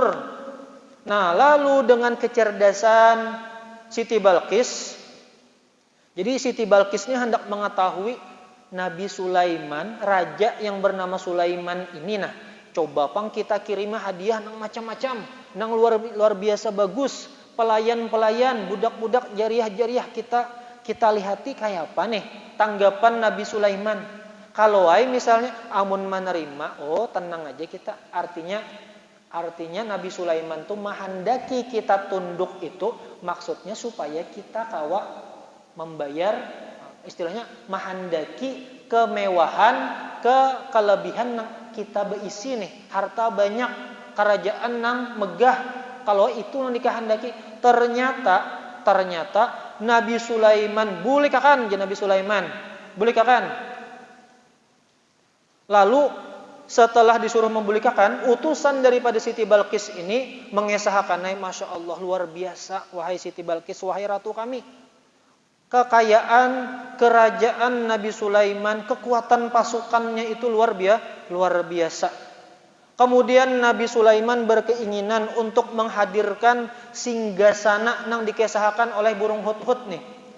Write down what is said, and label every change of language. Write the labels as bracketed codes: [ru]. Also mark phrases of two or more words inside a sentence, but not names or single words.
[id] Nah, lalu dengan kecerdasan Siti Balqis, jadi Siti Balqis ini hendak mengetahui Nabi Sulaiman, raja yang bernama Sulaiman ini. [bjn] Nah, coba pang kita kirim hadiah nang macam-macam, nang luar biasa bagus, [id] pelayan-pelayan, budak-budak, jariah-jariah, [bjn] kita lihati kayak apa nih tanggapan Nabi Sulaiman. [id] Kalau misalnya amun menerima, tenang aja kita. Artinya Nabi Sulaiman tuh menghendaki kita tunduk itu, maksudnya supaya kita kawa membayar, istilahnya menghendaki kemewahan, kelebihan nang kita beisi nih, harta banyak, kerajaan nang megah. Kalau itu nang dikehendaki, ternyata Nabi Sulaiman boleh kakan Nabi Sulaiman boleh kakan. Lalu setelah disuruh membulikakan, utusan daripada Siti Balqis ini mengesahkan, [ar] ما شاء الله [id] luar biasa, wahai Siti Balqis, wahai ratu kami. Kekayaan kerajaan Nabi Sulaiman, kekuatan pasukannya itu luar biasa. Kemudian Nabi Sulaiman berkeinginan untuk menghadirkan singgasana yang dikesahkan oleh burung hudhud nih.